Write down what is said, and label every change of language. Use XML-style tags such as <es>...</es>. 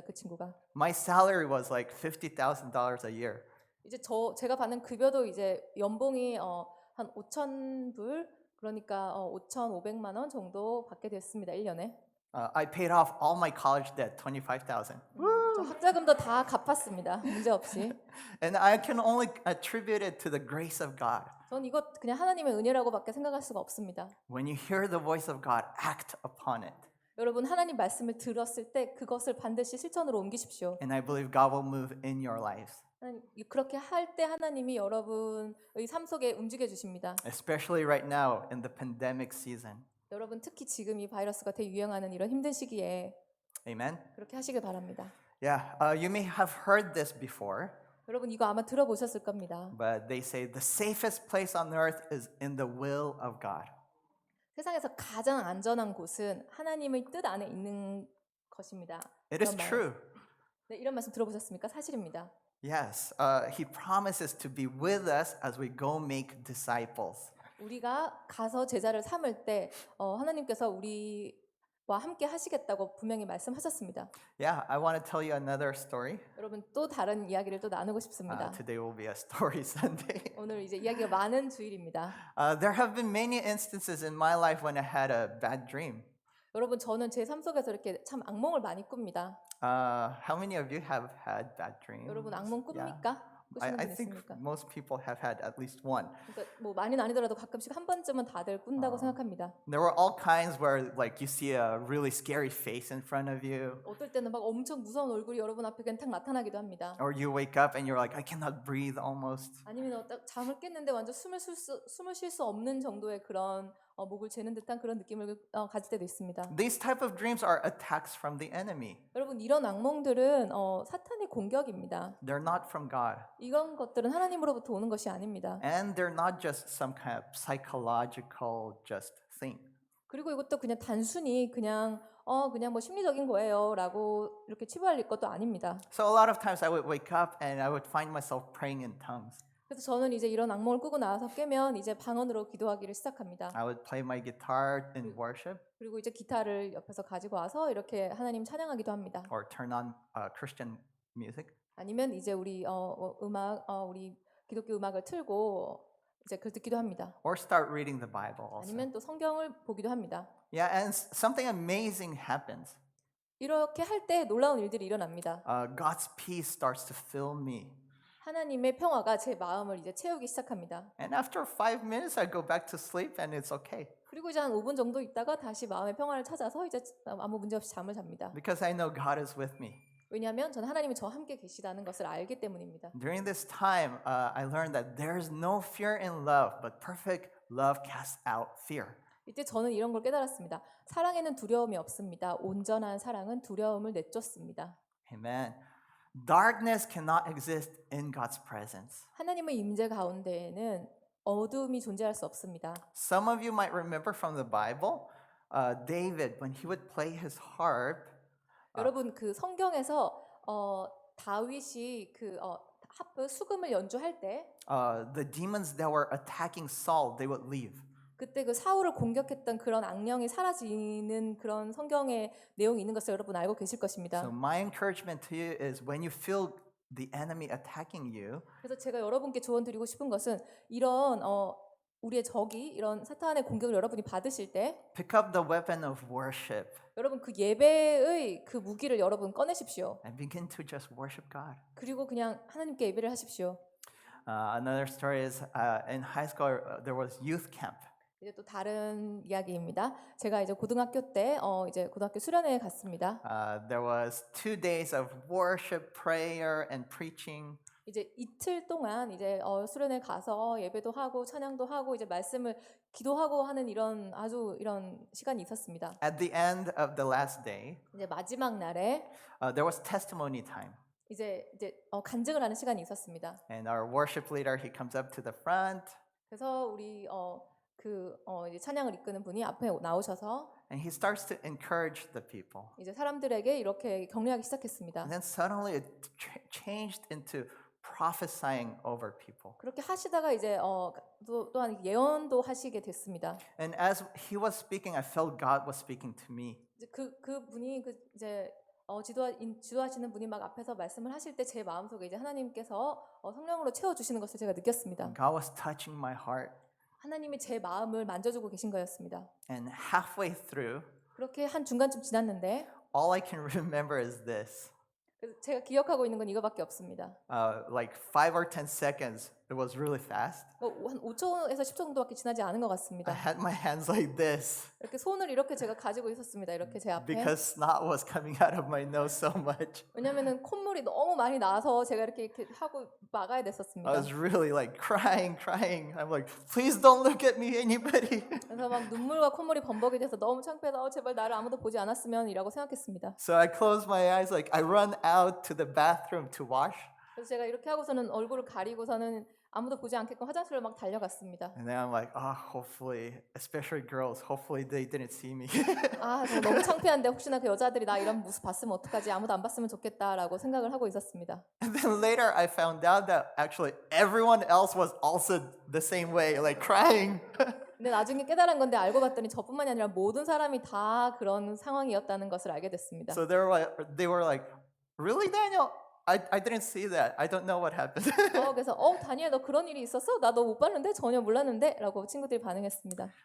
<ko>그 친구가.</ko> <en>My salary was like $50,000 a year.</en> <ko>이제 제가 받는 급여도 이제 연봉이 한 5,000불 그러니까 5,500만 원 정도 받게 됐습니다. 1년에.</ko> <en>I paid off all my college debt, $25,000.</en> <ko>저 학자금도 다 갚았습니다. 문제 없이.</ko> <en>And I can only attribute it to the grace of God.</en> <ko>전 이것 그냥 하나님의 은혜라고밖에 생각할 수가 없습니다.</ko> <en>When you hear the voice of God, act upon it.</en> <ko>여러분 하나님 말씀을 들었을 때 그것을 반드시 실천으로 옮기십시오.</ko> <en>And I believe God will move in your lives,</en> <ko>그렇게 할 때 하나님이 여러분의 삶 속에 움직여 주십니다.</ko> <en>especially right now in the pandemic season.</en> <ko>여러분 특히 지금 이 바이러스가 대유행하는 이런 힘든 시기에</ko> <en>Amen?</en> <ko>그렇게 하시길 바랍니다.</ko> <en>Yeah, you may have heard this before,</en> <ko>여러분 이거 아마 들어보셨을 겁니다.</ko> <en>but they say the safest place on earth is in the will of God.</en> <ko>세상에서 가장 안전한 곳은 하나님의 뜻 안에 있는 것입니다.</ko> <en>It is</en> <ko>이런 말.</ko> <en>true.</en> <ko>네, 이런 말씀 들어보셨습니까? 사실입니다.</ko> <en>Yes, He promises to be with us as we go make disciples.</en> <ko>우리가 가서 제자를 삼을 때 하나님께서 우리와 함께 하시겠다고 분명히 말씀하셨습니다.</ko> <en>Yeah, I want to tell you another story.</en> <ko>여러분 또 다른 이야기를 또 나누고 싶습니다.</ko> <en>Today will be a story Sunday.</en> <ko>오늘 이제 이야기가 많은 주일입니다.</ko> <en>There have been many instances in my life when I had a bad dream.</en> <ko>여러분 저는 제 삶 속에서 이렇게 참 악몽을 많이 꿉니다.</ko> <en>How many of you have had bad dreams?</en> <ko>여러분 악몽 꿉니까? 꾸시는</ko> <en>I</en> <ko>분</ko> <en>think</en> <ko>있습니까?</ko> <en>most people have had at least one.</en> <ko>그러니까 뭐 많이는 아니더라도 가끔씩 한 번쯤은 다들 꾼다고 생각합니다.</ko> <en>There were all kinds where like you see a really scary face in front of you,</en> <ko>어떨 때는 막 엄청 무서운 얼굴이 여러분 앞에 그냥 탁 나타나기도 합니다.</ko> <en>or you wake up and you're like, I cannot breathe almost.</en> <ko>아니면 딱 잠을 깼는데 완전 숨을 쉴 수 없는 정도의 그런 목을 죄는 듯한 그런 느낌을 가질 때도 있습니다.</ko> <en>These type of dreams are attacks from the enemy.</en> <ko>여러분 이런 악몽들은 사탄의 공격입니다.</ko> <en>They're not from God.</en> <ko>이런 것들은 하나님으로부터 오는 것이 아닙니다.</ko> <en>And they're not just some kind of psychological just thing.</en> <ko>그리고 이것도 그냥 단순히 그냥 뭐 심리적인 거예요라고 이렇게 치부할 것도 아닙니다.</ko> <en>So a lot of times I would wake up and I would find myself praying in tongues.</en> <ko>그래서 저는 이제 이런 악몽을 꾸고 나와서 깨면 이제 방언으로 기도하기를 시작합니다.</ko> <en>I would play my guitar in worship</en> <ko>그리고 이제 기타를 옆에서 가지고 와서 이렇게 하나님 찬양하기도 합니다.</ko> <en>or turn on Christian music.</en> <ko>아니면 이제 우리 우리 기독교 음악을 틀고 이제 그걸 듣기도 합니다.</ko> <en>Or start reading the Bible also.</en> <ko>아니면 또 성경을 보기도 합니다.</ko> <en>Yeah, and something amazing happens.</en> <ko>이렇게 할 때 놀라운 일들이 일어납니다.</ko> <en>God's peace starts to fill me.</en> <ko>하나님의 평화가 제 마음을 이제 채우기 시작합니다.</ko> <en>And after 5 minutes, I go back to sleep and it's okay.</en> <ko>그리고 이제 한 5분 정도 있다가 다시 마음의 평화를 찾아서 이제 아무 문제 없이 잠을 잡니다.</ko> <en>Because I know God is with me.</en> <ko>왜냐하면 저는 하나님이 저와 함께 계시다는 것을 알기 때문입니다.</ko> <en>During this time, I learned that there is no fear in love, but perfect love casts out fear.</en> <ko>이때 저는 이런 걸 깨달았습니다. 사랑에는 두려움이 없습니다. 온전한 사랑은 두려움을 내쫓습니다.</ko> <en>Amen. Darkness cannot exist in God's presence.</en> <ko>하나님의 임재 가운데에는 어둠이 존재할 수 없습니다.</ko> <en>Some of you might remember from the Bible, David, when he would play his harp,</en> <ko>여러분 그 성경에서 다윗이 그 하프 수금을 연주할 때</ko> <en>the demons that were attacking Saul, they would leave.</en> <ko>그때 그 사울을 공격했던 그런 악령이 사라지는 그런 성경의 내용이 있는 것을 여러분 알고 계실 것입니다.</ko> <en>So my encouragement to you is when you feel the enemy attacking you,</en> <ko>그래서 제가 여러분께 조언 드리고 싶은 것은 이런 우리의 적이 이런 사탄의 공격을 여러분이 받으실 때</ko> <en>pick up the weapon of worship</en> <ko>여러분 그 예배의 그 무기를 여러분 꺼내십시오.</ko> <en>and begin to just worship God.</en> <ko>그리고 그냥 하나님께 예배를 하십시오.</ko> <en>Another story is in high school there was youth camp.</en> <ko>이제 또 다른 이야기입니다. 제가 이제 고등학교 때 이제 고등학교 수련회에 갔습니다.</ko> <en>There was 2 days of worship, prayer, and preaching.</en> <ko>이제 이틀 동안 이제 수련회 가서 예배도 하고 찬양도 하고 이제 말씀을 기도하고 하는 이런 시간이 있었습니다.</ko> <en>At the end of the last day,</en> <ko>이제 마지막 날에</ko> <en>there was testimony time.</en> <ko>이제 간증을 하는 시간이 있었습니다.</ko> <en>And our worship leader, he comes up to the front</en> <ko>그래서 우리 이제 찬양을 이끄는 분이 앞에 나오셔서</ko> <en>and he starts to encourage the people.</en> <ko>이제 사람들에게 이렇게 격려하기 시작했습니다.</ko> <en>And then suddenly it changed into prophesying over people.</en> <ko>그렇게 하시다가 이제 또한 예언도 하시게 됐습니다.</ko> <en>And as he was speaking, I felt God was speaking to me.</en> <ko>이제 그 분이 이제 지도하시는 분이 막 앞에서 말씀을 하실 때 제 마음속에 이제 하나님께서 성령으로 채워 주시는 것을 제가 느꼈습니다.</ko> <en>God was touching my heart.</en> <ko>하나님이 제 마음을 만져주고 계신 거였습니다.</ko> <en>And halfway through,</en> <ko>그렇게 한 중간쯤 지났는데</ko> <en>all I can remember is this.</en> <ko>그래서 제가 기억하고 있는 건 이거밖에 없습니다.</ko> <en>Like 5 or 10 seconds, it was really fast.</en> <ko>한 5초에서 10초 정도밖에 지나지 않은 것</ko> <en>I</en> <ko>같습니다.</ko> <en>had my hands like this</en> <ko>이렇게 손을 이렇게 제가 가지고 있었습니다. 이렇게 제 앞에.</ko> <en>because snot was coming out of my nose so much.</en> <ko>왜냐면은 콧물이 너무 많이 나서 제가 이렇게 하고 막아야 됐었습니다.</ko> <en>I was really like crying. I'm like, please don't look at me, anybody.</en> <ko>그래서 막 눈물과 콧물이 범벅이 돼서 너무 창피해서 제발 나를 아무도 보지 않았으면이라고 생각했습니다.</ko> <en>So I closed my eyes, like I run out to the bathroom to wash.</en> <ko>그래서 제가 이렇게 하고서는 얼굴을 가리고서는 아무도 보지 않게끔 화장실로 막 달려갔습니다.</ko> <en>And then I'm like, hopefully, especially girls, hopefully they didn't see me.</en> <ko>저 너무 창피한데 혹시나 그 여자들이 나 이런 모습 봤으면 어떡하지? 아무도 안 봤으면 좋겠다라고 생각을 하고 있었습니다.</ko> <en>And then later I found out that actually everyone else was also the same way, like crying.</en> <ko>근데 나중에 깨달은 건데 알고 봤더니 저뿐만이 아니라 모든 사람이 다 그런 상황이었다는 것을 알게 됐습니다.</ko> <en>So they were like, really, Daniel? I didn't see that. I don't know what happened.</en> <ko>그래서 다니엘 너 그런 일이 있었어? 나 너 못 봤는데 전혀 몰랐는데 라고 친구들이 반응했습니다.</ko>